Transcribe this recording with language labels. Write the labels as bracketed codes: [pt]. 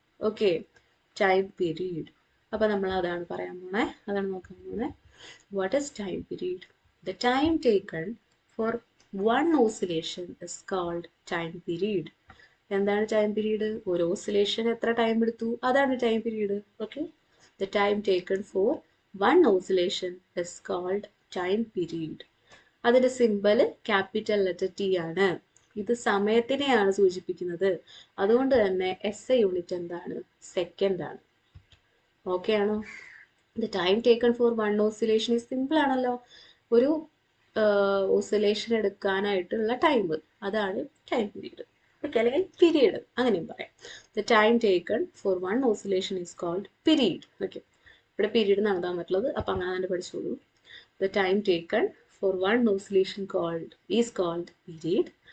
[ml] Okay, time period. അപ്പൊ നമ്മൾ അതാണ് പറയാൻ പോണേ, അതാണ് നോക്കാൻ പോണേ. [en] What is time period? The time taken for one oscillation is called time period. [ml] എന്താണ് ടൈം പീരീഡ്? ഒരു ഓസിലേഷൻ എത്ര ടൈം എടുത്തു, അതാണ് time period. [en] Okay, the time taken for one oscillation is called time period. [ml] അതിന്റെ symbol capital letter T ആണ്. ഇത് സമയത്തിനെയാണ് സൂചിപ്പിക്കുന്നത്. അതുകൊണ്ട് തന്നെ SI യൂണിറ്റ് എന്താണ്? സെക്കൻഡ് ആണ്. ഓക്കെ ആണോ? [en] the time taken for one oscillation is [ml] simple ആണല്ലോ. ഒരു ഓസിലേഷൻ എടുക്കാനായിട്ടുള്ള ടൈം, അതാണ് ടൈം പീരീഡ്. ഓക്കെ, അല്ലെങ്കിൽ പീരീഡ് അങ്ങനെയും പറയാം. [en] The time taken for one oscillation is called period. Okay, ഇവിടെ period എന്നാണ് തന്നിട്ടുള്ളത്, അപ്പം അങ്ങനെ തന്നെ പഠിച്ചോളൂ. The time taken for one oscillation is called period.